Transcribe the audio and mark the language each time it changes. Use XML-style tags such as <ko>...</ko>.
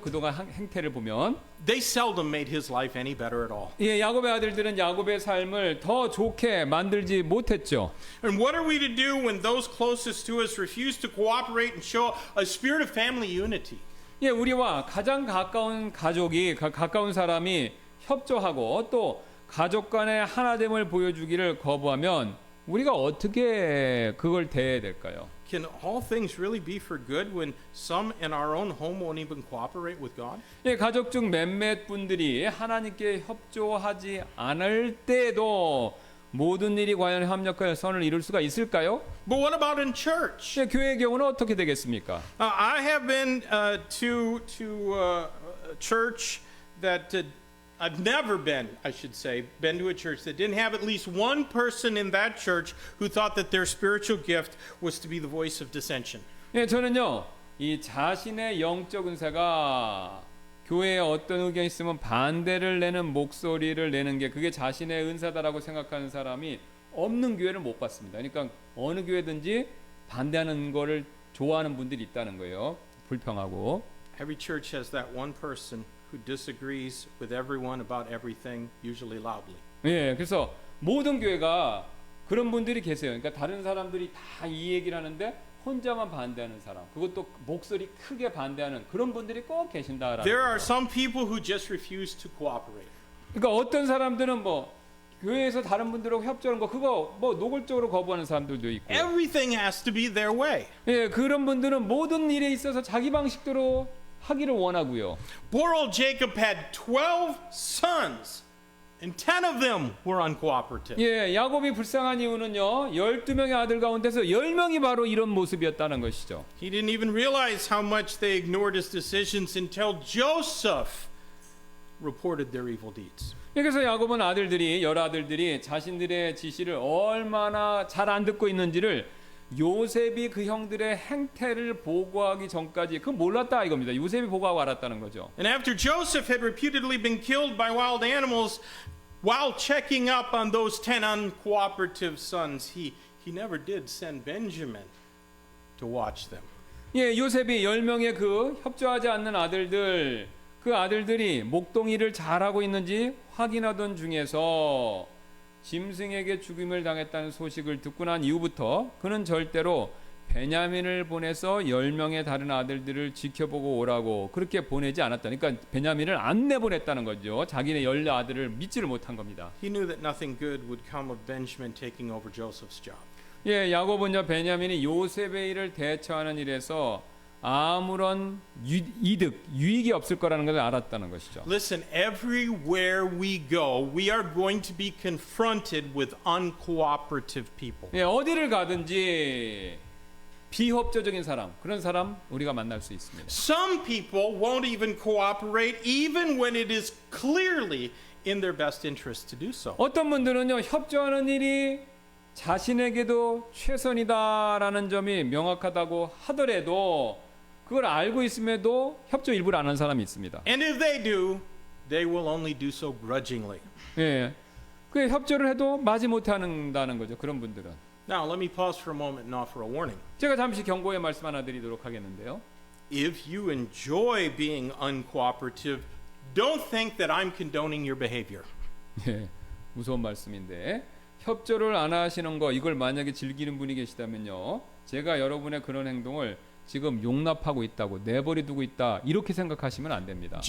<ko>그동안 행태를 보면.</ko> <en>They seldom made his life any better at all.</en> <ko>예, 야곱의 아들들은 야곱의 삶을 더 좋게 만들지 못했죠.</ko> <en>And what are we to do when those closest to us refuse to cooperate and show a spirit of family unity?</en> <ko>예, 우리와 가장 가까운 가족이 가까운 사람이 협조하고 또 가족 간의 하나됨을 보여주기를 거부하면 우리가 어떻게 그걸 대해야 될까요?</ko> <en>Can all things really be for good when some in our own home won't even cooperate with God?</en> <ko>예, 가족 중 몇몇 분들이 하나님께 협조하지 않을 때도 모든 일이 과연 합력하여 선을 이룰 수가 있을까요?</ko> <en>But what about in church?</en> <ko>예, 교회의 경우는 어떻게 되겠습니까?</ko> <en>I have been to church that I've never been, I should say, been to a church that didn't have at least one person in that church who thought that their spiritual gift was to be the voice of dissension.</en> <ko>예, 저는요, 이 자신의 영적 은사가 교회에 어떤 의견이 있으면 반대를 내는 목소리를 내는 게 그게 자신의 은사다라고 생각하는 사람이 없는 교회를 못 봤습니다. 그러니까 어느 교회든지 반대하는 거를 좋아하는 분들이 있다는 거예요. 불평하고.</ko> <en>Every church has that one person who disagrees with everyone about everything, usually loudly.</en> <ko>예, 그래서 모든 교회가 그런 분들이 계세요. 그러니까 다른 사람들이 다 이 얘기를 하는데 혼자만 반대하는 사람, 그것도 목소리 크게 반대하는 그런 분들이 꼭 계신다라는</ko> <en>There are</en> <ko>거죠.</ko> <en>some people who just refuse to cooperate.</en> <ko>그러니까 어떤 사람들은 뭐 교회에서 다른 분들하고 협조하는 거 그거 뭐 노골적으로 거부하는 사람들도 있고,</ko> <en>Everything has to be their way.</en> <ko>예, 그런 분들은 모든 일에 있어서 자기 방식대로 하기를 원하고요.</ko> <en>Poor old Jacob had 12 sons, and 10 of them were uncooperative.</en> <ko>예, 야곱이 불쌍한 이유는요, 12명의 아들 가운데서 10명이 바로 이런 모습이었다는 것이죠.</ko> <en>He didn't even realize how much they ignored his decisions until Joseph reported their evil deeds.</en> <ko>그래서 야곱은 아들들이, 10아들들이 자신들의 지시를 얼마나 잘 안 듣고 있는지를 요셉이 그 형들의 행태를 보고하기 전까지 그 몰랐다 이겁니다. 요셉이 보고하고 알았다는 거죠.</ko> <en>And after Joseph had repeatedly been killed by wild animals, while checking up on those 10 uncooperative sons, he never did send Benjamin to watch them.</en> <ko>예, 요셉이 10명의 그 협조하지 않는 아들들, 그 아들들이 목동이를 잘하고 있는지 확인하던 중에서 짐승에게 죽임을 당했다는 소식을 듣고 난 이후부터 그는 절대로 베냐민을 보내서 10명의 다른 아들들을 지켜보고 오라고 그렇게 보내지 않았다. 그러니까 베냐민을 안 내보냈다는 거죠. 자기네 10 아들을 믿지를 못한 겁니다.</ko> <en>He knew that nothing good would come of Benjamin taking over Joseph's job.</en> <ko>예, 야곱은요, 베냐민이 요셉의 일을 대처하는 일에서 아무런 유익이 없을 거라는 것을 알았다는 것이죠.</ko> <en>Listen, everywhere we go, we are going to be confronted with uncooperative people.</en> <ko>예, 어디를 가든지 비협조적인 사람, 그런 사람 우리가 만날 수 있습니다.</ko> <en>Some people won't even cooperate even when it is clearly in their best interest to do so.</en> <ko>어떤 분들은요, 협조하는 일이 자신에게도 최선이다라는 점이 명확하다고 하더라도 그걸 알고 있음에도 협조 일부를 안 하는 사람이 있습니다.</ko> <en>And if they do, they will only do so grudgingly.</en> <ko>예, 그 협조를 해도 마지 못한다는 거죠. 그런 분들은.</ko> <en>Now, let me pause for a moment and offer a warning.</en> <ko>제가 잠시 경고의 말씀 하나 드리도록 하겠는데요.</ko> <en>If you enjoy being uncooperative, don't think that I'm condoning your behavior.</en> <ko>예, 무서운 말씀인데 협조를 안 하시는 거 이걸 만약에 즐기는 분이 계시다면요, 제가 여러분의 그런 행동을 지금 용납하고 있다고 내버려두고 있다 이렇게 생각하시면 안 됩니다.</ko>